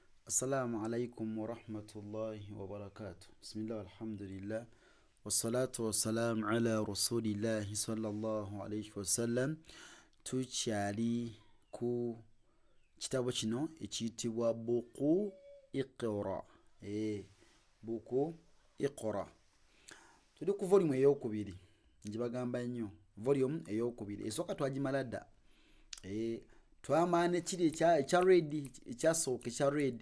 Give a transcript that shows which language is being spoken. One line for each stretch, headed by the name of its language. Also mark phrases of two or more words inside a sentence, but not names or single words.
Arabic: السلام عليكم ورحمة الله وبركاته. بسم الله والحمد لله والصلاة والسلام على رسول الله صلى الله عليه وسلم.
Ganda: tukyali ku kitabo kino ekiyitibwa buku iqra. Buku iqra tuli ku volume eyokubiri, njibagamba nnyo volume eyokubiri. Esooka twagimala dda, twamaana ekiri ekya red, ekyasooka ekya red.